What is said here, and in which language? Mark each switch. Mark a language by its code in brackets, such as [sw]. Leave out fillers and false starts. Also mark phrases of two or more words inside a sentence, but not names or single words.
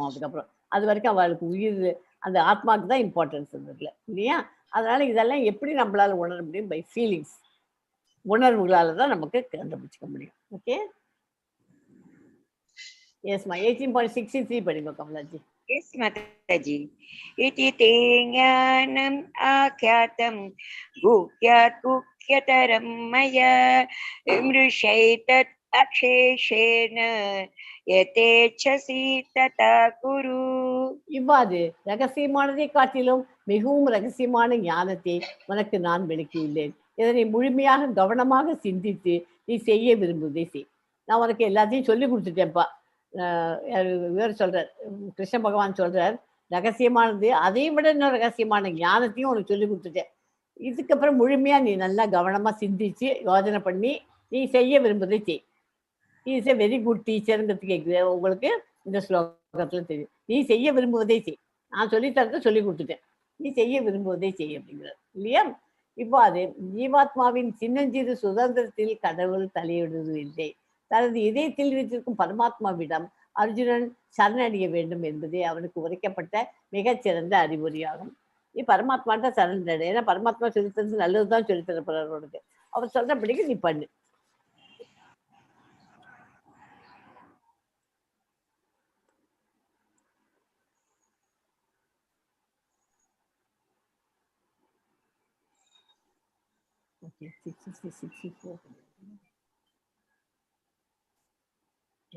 [ta] அதுக்கப்புறம் அது வரைக்கும் அவளுக்கு உயிர், அந்த ஆத்மாவுக்கு தான் இம்பார்ட்டன்ஸ் இருக்குல்ல இல்லையா? அதனால இதெல்லாம் எப்படி நம்மளால உணர முடியும்? [en] by feelings, [ta] உணர்வுகளால தான் நமக்கு கண்டுபிடிச்சிக்க முடியும். ஓகே, எஸ்மா 18.63 படிங்க கமலாஜி. [en] Yes, Mataji. [sa] इति ते ज्ञानम् आख्यातं गुह्याद् गुह्यतरं मया विमृश्यैतद् अशेषेण यथेच्छसि तथा कुरु. [ta] இவ்வாறு ரகசியமானதை காட்டிலும் மிகவும் ரகசியமான ஞானத்தை உனக்கு நான் விளக்கியுள்ளேன். இதனை முழுமையாக கவனமாக சிந்தித்து நீ செய்ய விரும்புவதை செய். நான் உனக்கு எல்லாத்தையும் சொல்லி கொடுத்துட்டேன்ப்பா. இவர் சொல்றார், கிருஷ்ண பகவான் சொல்றார், ரகசியமானது அதையும் விட இன்னும் ரகசியமான ஞானத்தையும் உனக்கு சொல்லி கொடுத்துட்டேன். இதுக்கப்புறம் முழுமையாக நீ நல்லா கவனமாக சிந்திச்சு யோஜனை பண்ணி நீ செய்ய விரும்புவதை செய். [en] is a very good [ta] டீச்சருங்கிறதுக்கு உங்களுக்கு இந்த ஸ்லோகத்தில் தெரியும். நீ செய்ய விரும்புவதை செய். நான் சொல்லித்தரத்தை சொல்லி கொடுத்துட்டேன். நீ செய்ய விரும்புவதை செய் அப்படிங்கிறது இல்லையா? இப்போ அது ஜீவாத்மாவின் சின்னஞ்சிறு சுதந்திரத்தில் கடவுள் தலையிடுவதில்லை. தனது இதயத்தில் வைத்திருக்கும் பரமாத்மாவிடம் அர்ஜுனன் சரணடைய வேண்டும் என்பதே அவனுக்கு உரைக்கப்பட்ட மிகச்சிறந்த அறிவுரையாகும். நீ பரமாத்மாட்ட சரணடை. ஏன்னா பரமாத்மா சொல்லித்தரது நல்லதுதான் சொல்லித்தரப்படுறார் உனக்கு. அவர் சொல்றபடிக்கு நீ பண்ணு. [en] Okay, 63, 64. Yes.